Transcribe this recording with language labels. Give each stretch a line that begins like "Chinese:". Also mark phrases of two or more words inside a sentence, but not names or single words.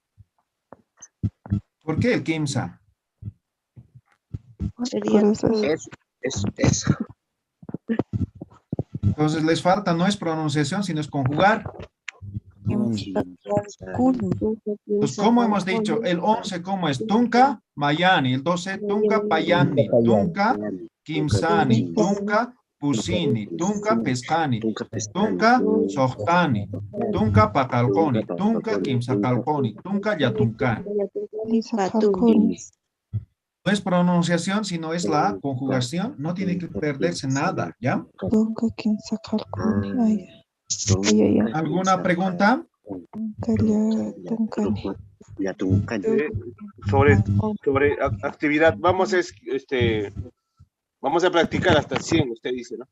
Spanish: ¿Por qué el Kimsa? Eso. Entonces les falta, no es pronunciación, sino es conjugar. Pues, ¿cómo hemos dicho? El 11, ¿cómo es?
Aymara: Tunca, Mayani. El 12, Tunca, Payani. Tunca, Kimsani. Tunca, Pusini. Tunca, Pescani. Tunca, Sohtani. Tunca, Pacalconi. Tunca, Kimsacalconi. Tunca, Yatuncani.
Spanish: No es pronunciación, sino es la conjugación. No tiene que perderse nada, ¿ya? ¿Alguna pregunta? Sobre actividad, vamos a practicar hasta 100, usted dice, ¿no?